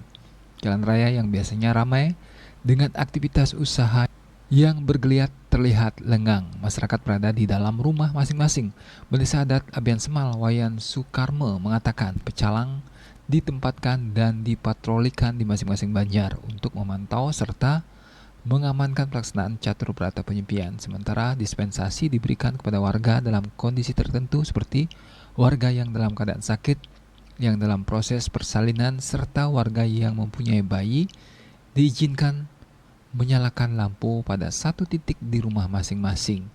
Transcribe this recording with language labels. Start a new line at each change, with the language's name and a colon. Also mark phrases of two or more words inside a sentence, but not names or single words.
Indonesian: Jalan raya yang biasanya ramai dengan aktivitas usaha yang bergeliat terlihat lengang. Masyarakat berada di dalam rumah masing-masing. Desa Adat Abian Semal, Wayan Sukarme mengatakan pecalang ditempatkan dan dipatrolikan di masing-masing banjar untuk memantau serta mengamankan pelaksanaan catur berata penyepian. Sementara dispensasi diberikan kepada warga dalam kondisi tertentu seperti warga yang dalam keadaan sakit, yang dalam proses persalinan, serta warga yang mempunyai bayi diizinkan menyalakan lampu pada satu titik di rumah masing-masing.